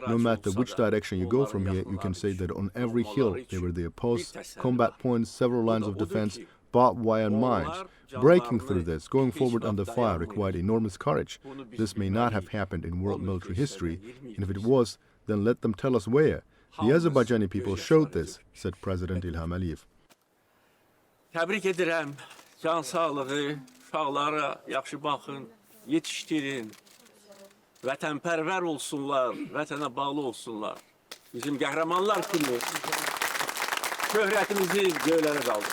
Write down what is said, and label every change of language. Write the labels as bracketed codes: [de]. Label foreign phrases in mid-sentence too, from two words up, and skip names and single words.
[en] No matter which direction you go from here, you can say that on every hill there were their posts, combat points, several lines of defense, barbed wire and mines. Breaking through this, going forward under fire, required enormous courage. This may not have happened in world military history, and if it was, then let them tell us where. The Azerbaijani people showed this, said President Ilham Aliyev. [az] Təbrik edirəm. Can sağlığı, uşaqlara yaxşı baxın, yetişdirin. Vətənpərvər olsunlar, vətənə bağlı olsunlar. Bizim qəhrəmanlar kimi şöhrətimizi göylərə qaldırır.